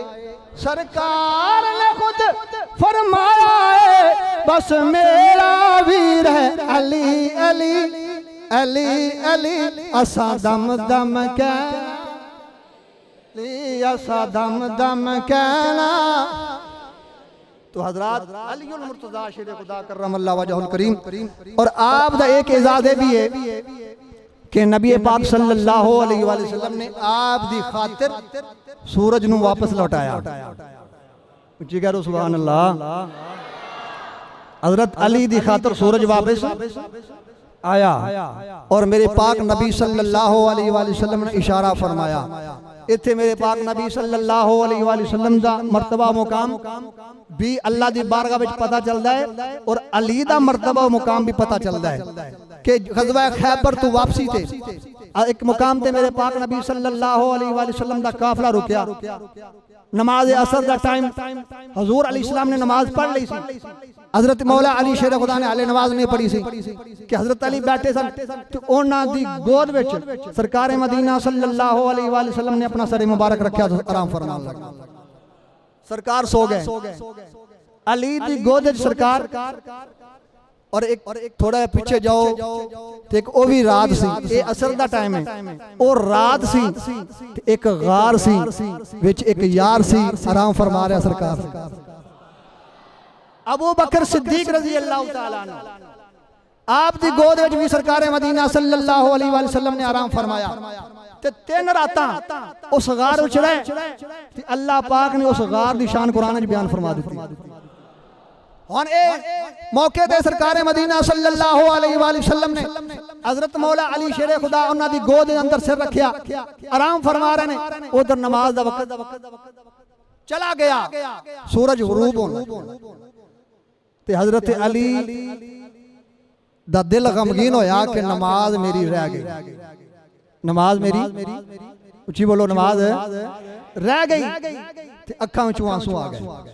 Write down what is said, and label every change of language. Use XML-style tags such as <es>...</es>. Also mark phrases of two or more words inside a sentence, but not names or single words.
<pa>سرکار نے خود فرمایا ہے بس میرا ویر ہے علی علی علی علی. اسا دم دم کہنا، اسا دم دم کہنا. تو حضرات علی المرتضیٰ شیر خدا</pa> <ar>كرم الله وجهه الكريم.</ar> <pa>اور آپ دا اک اعجاز بھی ہے کہ نبی پاک</pa> <ar>صلى الله عليه وسلم</ar> <pa>نے آپ دی خاطر سورج نوں واپس لوٹایا. اچی کرو</pa> <ar>سبحان الله.</ar> <pa>حضرت علی دی خاطر سورج واپس آیا اور میرے پاک نبی</pa> <ar>صلى الله عليه وسلم</ar> <pa>نے اشارہ فرمایا. ایتھے میرے پاک نبی</pa> <ar>صلى الله عليه وسلم</ar> <pa>دا مرتبہ مقام بھی اللہ دی بارگاہ وچ پتا چلدا ہے اور علی دا مرتبہ مقام بھی پتا چلدا ہے کہ غزوہ خیبر توں واپسی تھے اک مقام تے میرے پاک نبی</pa> <ar>صلى الله عليه وسلم</ar> <pa>دا قافلہ رکیا. نماز عصر دا ٹائم حضور علیہ السلام نے نماز پڑھ لئی سی. حضرت مولا علی شیر خدا نے حالے نماز نہیں پڑھی سی کہ حضرت علی بیٹھے سن تو اونہاں دی گود وچ سرکار مدینہ</pa> <ar>صلى الله عليه وسلم</ar> <pa>نے اپنا سر مبارک رکھا تو آرام فرمان لگا. سرکار سو گئے، علی دی گود وچ سرکار. اور اک تھوڑا پیچھے جاؤ تو اک او بھی رات سی، یہ عصر دا ٹائم ہے، اور رات سی اک غار سی وچ اک یار سی آرام فرما رہا سرکار. ابو بکر صدیق</pa> <ar>رضي الله تعالى عنه</ar> <pa>آپ دی گود وچ بھی سرکار مدینہ</pa> <ar>صلى الله عليه وسلم</ar> <pa>نے آرام فرمایا تے 3 راتاں اس غار وچ رہے تے اللہ پاک نے اس غار دی شان قرآن وچ بیان فرما دی. ہن اے موقعے تے سرکار مدینہ</pa> <ar>صلى الله عليه وسلم</ar> <pa>نے حضرت مولا علی شیر خدا اونہاں دی گود دے اندر سر رکھیا آرام فرما رہے نے. ادھر نماز دا وقت چلا گیا، سورج غروب ہونا تے حضرت علی دا دل غمگین ہویا کہ نماز میری رہ گئی، نماز میری، اچی بولو، نماز رہ گئی تے اکھاں وچوں آنسو آ گئے.</pa>